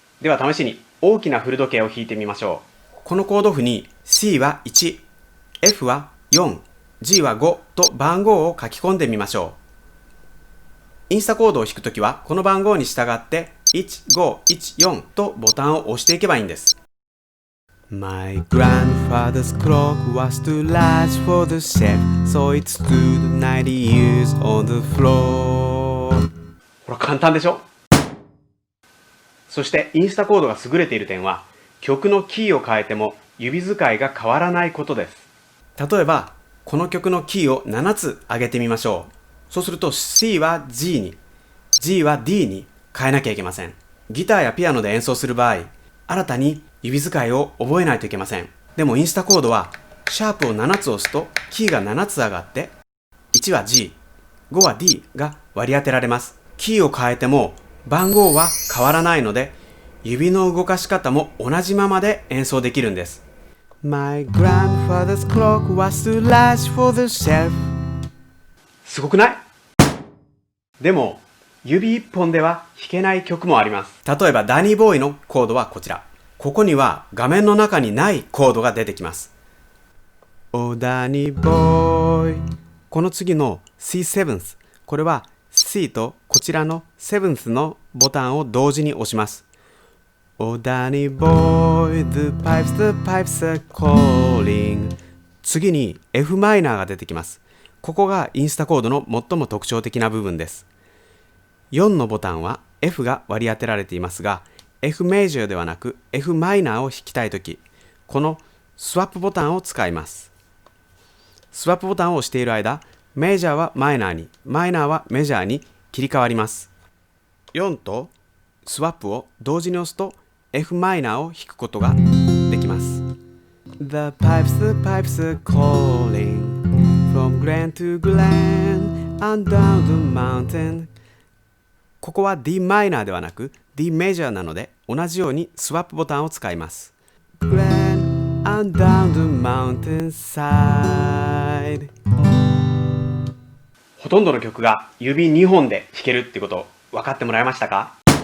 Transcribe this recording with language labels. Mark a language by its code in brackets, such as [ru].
[ja] では試しに大きなフル時計を弾いてみましょう。このコード譜に C は1、F は4、G は5と番号を書き込んでみましょう。インスタコードを弾くときはこの番号に従って1514とボタンを押していけばいいんです。 [en] My grandfather's clock was too large for the shelf, so it stood 90 years on the floor. [ja] ほら簡単でしょ。そしてインスタコードが優れている点は曲のキーを変えても指使いが変わらないことです。例えばこの曲のキーを7つ上げてみましょう。そうすると C は G に G は D に変えなきゃいけません。ギターやピアノで演奏する場合新たに指使いを覚えないといけません。でもインスタコードはシャープを7つ押すとキーが7つ上がって1は G、5は D が割り当てられます。キーを変えても番号は変わらないので指の動かし方も同じままで演奏できるんです。 [en] My grandfather's clock was too large for the shelf。 [ja] すごくない？でも指一本では弾けない曲もあります。例えばダニーボーイのコードはこちら。ここには画面の中にないコードが出てきます。 [en] Oh Danny boy。 [ja] この次の C7th。これは C とこちらの 7th のボタンを同時に押します。 [en] Oh Danny boy, the pipes are calling。 [ja] 次に F マイナーが出てきます。ここがインスタコードの最も特徴的な部分です。 4のボタンは F が割り当てられていますが、F メジャーではなく F マイナーを弾きたいとき、このスワップボタンを使います。スワップボタンを押している間、メジャーはマイナーに、マイナーはメジャーに切り替わります。 4とスワップを同時に押すと F マイナーを弾くことができます。 [en] The pipes are calling from glen to glen and down the mountain。 [ja] ここは D マイナーではなく D メジャーなので同じようにスワップボタンを使います。 [en] Glen and down the mountainside。 [ja] ほとんどの曲が指2本で弾けるってこと分かってもらえましたか？